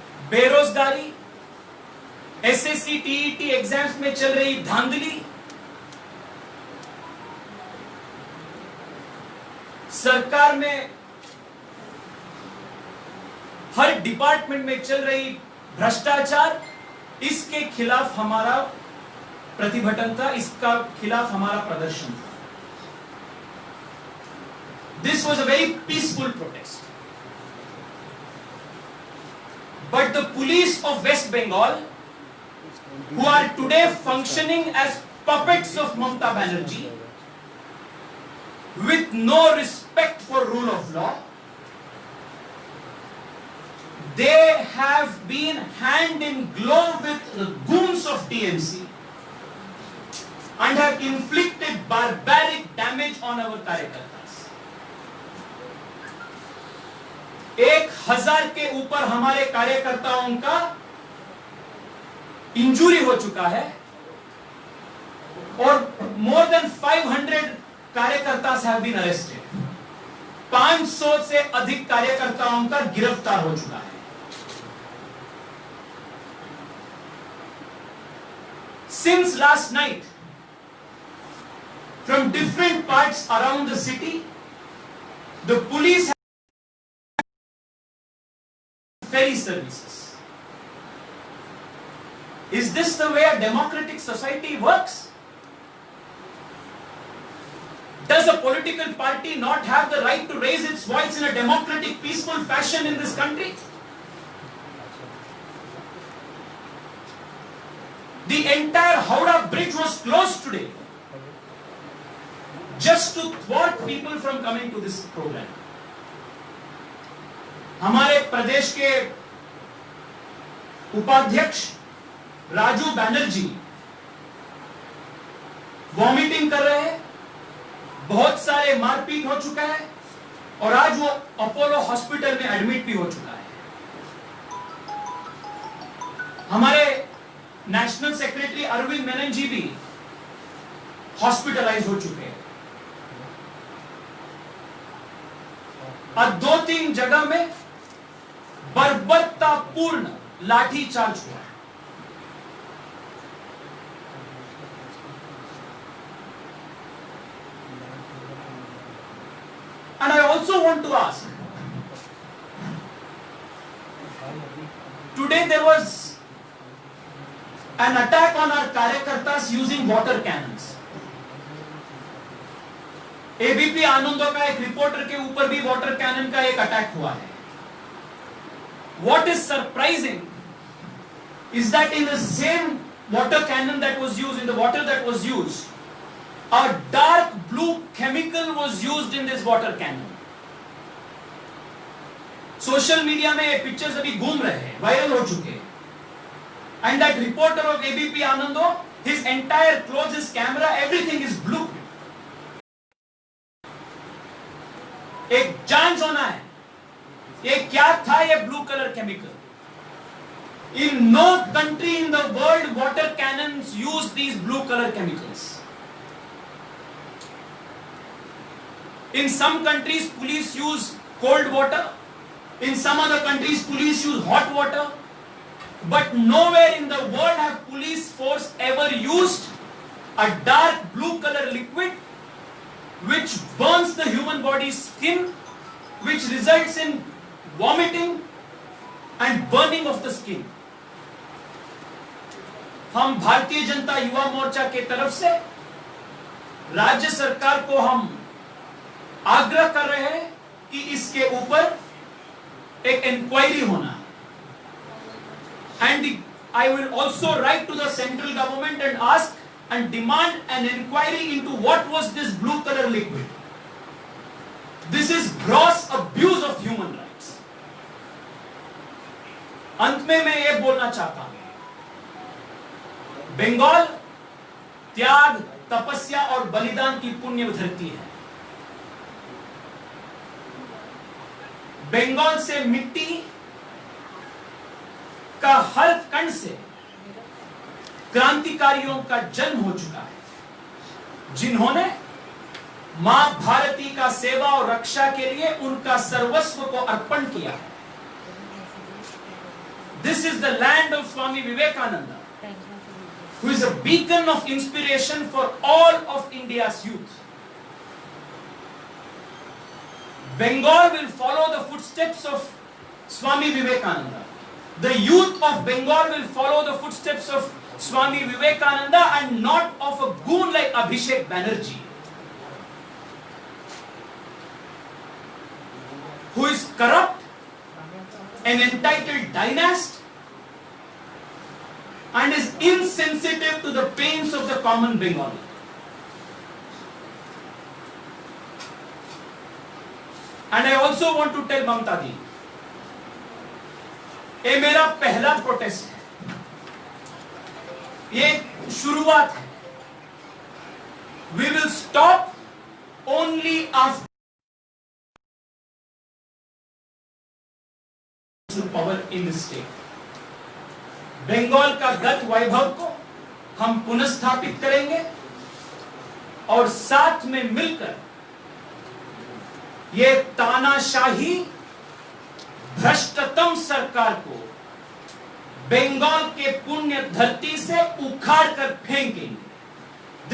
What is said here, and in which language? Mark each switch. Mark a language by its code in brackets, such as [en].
[hi] बेरोजगारी, SSC TET exams में चल रही धांधली, सरकार में हर डिपार्टमेंट में चल रही भ्रष्टाचार, इसके खिलाफ हमारा प्रतिभटन था, इसका खिलाफ हमारा प्रदर्शन था. [en] This was a very peaceful protest. But the police of West Bengal, who are today functioning as puppets of Mamata Banerjee, with no respect for rule of law, they have been hand in glove with the goons of TMC and have inflicted barbaric damage on our karyakartas. [hi] 1000 के ऊपर हमारे कार्यकर्ताओं का injury हो चुका है और [en] more than 500 [hi] कार्यकर्ता [en] have been arrested. [hi] 500 से अधिक कार्यकर्ताओं का गिरफ्तार हो चुका है. [en] Since last night, from different parts around the city, the police have ferry services. Is this the way a democratic society works? Does a political party not have the right to raise its voice in a democratic, peaceful fashion in this country? The entire Howrah Bridge was closed today just to thwart people from coming to this program. [hi] हमारे प्रदेश के उपाध्यक्ष Raju Banerjee vomiting कर रहे हैं, बहुत सारे मारपीट हो चुका है और आज वो अपोलो हॉस्पिटल में एडमिट भी हो चुका है. हमारे नेशनल सेक्रेटरी अरविंद मेनन जी भी हॉस्पिटलाइज हो चुके हैं और 2-3 जगह में बर्बरतापूर्ण लाठीचार्ज हुआ है. [en] And I also want to ask, today there was an attack on our karyakartas using water cannons. [hi] ABP आनंदों का एक रिपोर्टर के ऊपर भी वाटर कैनन का एक अटैक हुआ है. [en] What is surprising is that in the same water cannon that was used, in the water that was used, A dark blue chemical was used in this water cannon. [hi] Social media में ये pictures अभी घूम रहे हैं, viral हो चुके हैं. [en] And that reporter of ABP Anando, his entire clothes, his camera, everything is blue. [hi] एक जांच होना है, ये क्या था ये blue colour chemical. [en] In no country in the world water cannons use these blue color chemicals. In some countries police use cold water, in some other countries police use hot water, but nowhere in the world have police force ever used a dark blue color liquid which burns the human body's skin, which results in vomiting and burning of the skin. [hi] हम भारतीय जनता युवा मोर्चा के तरफ से राज्य सरकार को हम आग्रह कर रहे हैं कि इसके ऊपर एक इंक्वायरी होना. [en] And I will also write to the central government and ask and demand an inquiry into what was this blue color liquid. This is gross abuse of human rights. [hi] अंत में मैं ये बोलना चाहता हूं, बंगाल त्याग, तपस्या और बलिदान की पुण्य धरती है. बंगाल से मिट्टी का हर कण से क्रांतिकारियों का जन्म हो चुका है, जिन्होंने मां भारती का सेवा और रक्षा के लिए उनका सर्वस्व को अर्पण किया है. [en] This is the land of Swami Vivekananda, who is a beacon of inspiration for all of India's youth. Bengal will follow the footsteps of Swami Vivekananda. The youth of Bengal will follow the footsteps of Swami Vivekananda and not of a goon like Abhishek Banerjee, who is corrupt, an entitled dynast, and is insensitive to the pains of the common Bengali. And I also want to tell Mamta ji, [hi] ये मेरा पहला protest है, ये शुरुआत है. [en] We will stop only after power in the state. [hi] Bengal का गत वैभव को हम पुनर्स्थापित करेंगे और साथ में मिलकर ये तानाशाही भ्रष्टतम सरकार को बंगाल के पुण्य धरती से उखाड़ कर फेंकेंगे.